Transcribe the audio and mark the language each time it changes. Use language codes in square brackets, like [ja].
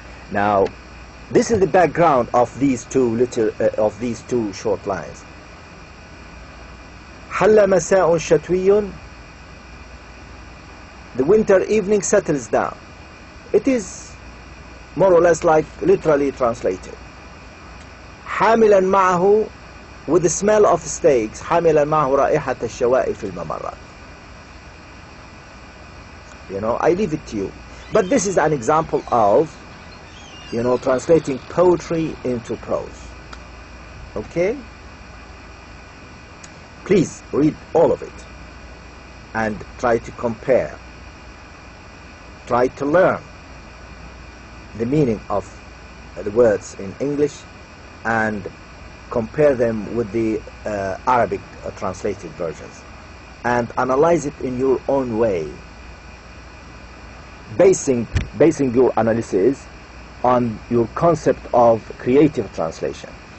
[en] Now, this is the background of these two short lines. [ar] حل مساء شتوي. [en] The winter evening settles down. It is more or less like literally translated. [ar] حاملا معه, [en] with the smell of steaks, [ar] حاملا معه رائحة الشواء في الممرات. [en] I leave it to you. But this is an example of translating poetry into prose. Okay? Please read all of it. and try to compare, try to learn the meaning of the words in English and compare them with the Arabic translated versions, and analyze it in your own way, basing your analysis on your concept of creative translation.